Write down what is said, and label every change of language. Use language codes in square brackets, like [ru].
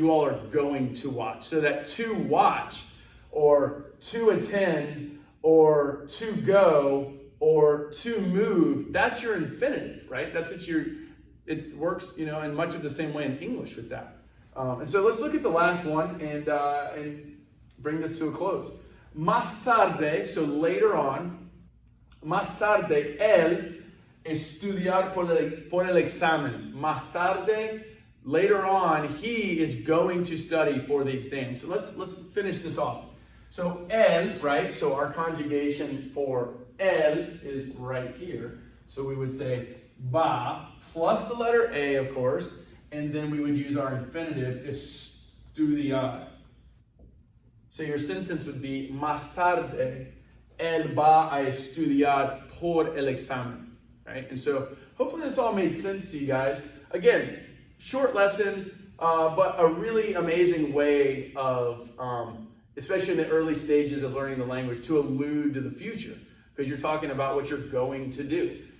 [en] You all are going to watch. So that to watch, or to attend, or to go, or to move, that's your infinitive, right? That's what it works, in much of the same way in English with that. And so let's look at the last one and bring this to a close. [es] Más tarde, [en] so later on, [es] más tarde, él estudiar por el examen. Más tarde, [en] later on, he is going to study for the exam. So let's finish this off. So el, right? So our conjugation for el is right here. So we would say va plus the letter A, of course, and then we would use our infinitive, estudiar. So your sentence would be, [es] más tarde, él va a estudiar por el examen, [en] right? And so hopefully this all made sense to you guys. Again, short lesson, but a really amazing way of, especially in the early stages of learning the language, to allude to the future, because you're talking about what you're going to do.